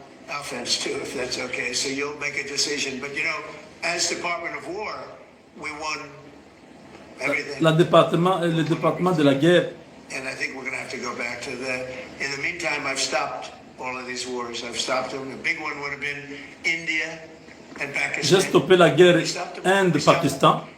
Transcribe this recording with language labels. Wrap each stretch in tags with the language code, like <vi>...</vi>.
<en>Offense too, if that's okay. So you'll make a decision. But you know, as Department of War, we won everything.</en> <fr>Le département de la guerre.</fr> <en>And I think we're going to have to go back to that. In the meantime, I've stopped all of these wars. I've stopped them. The big one would have been India and Pakistan.</en> <fr>J'ai stoppé la guerre Inde-Pakistan.</fr>